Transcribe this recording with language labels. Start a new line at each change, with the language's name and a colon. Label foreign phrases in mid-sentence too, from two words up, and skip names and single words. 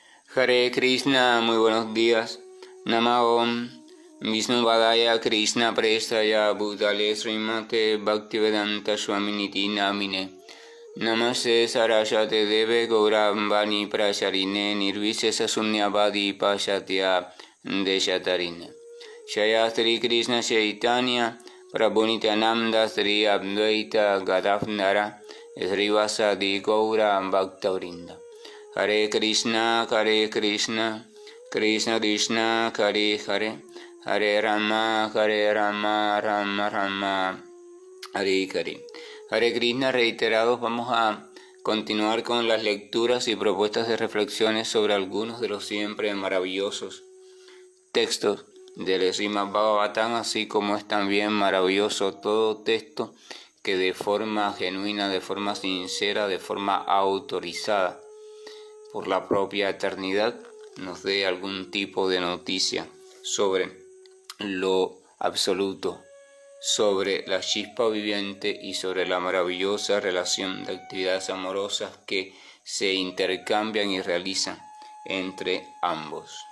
Sanskrit: Hare Krishna,
Spanish: muy buenos días.
Sanskrit: Namaom Vishnu Vadaya Krishna Prestaya Bhutale Srimate Bhaktivedanta Swaminiti Namine Namaste Saraswate Deve Gaurambani Prasharine Nirvisesa Sunyavadi Pashatya Deshatarine Shayastri Krishna Chaitanya Prabhunityananda Sri Advaita Gadavnara Srivasadi Gaura Bhaktavrinda Hare Krishna, Krishna Krishna, Hare Hare, Hare Rama, Rama Rama, Hare Hare. Hare Krishna,
Spanish: reiterados, vamos a continuar con las lecturas y propuestas de reflexiones sobre algunos de los siempre maravillosos textos del Srimad Bhagavatam, así como es también maravilloso todo texto que de forma genuina, de forma sincera, de forma autorizada por la propia eternidad, nos dé algún tipo de noticia sobre lo absoluto, sobre la chispa viviente y sobre la maravillosa relación de actividades amorosas que se intercambian y realizan entre ambos.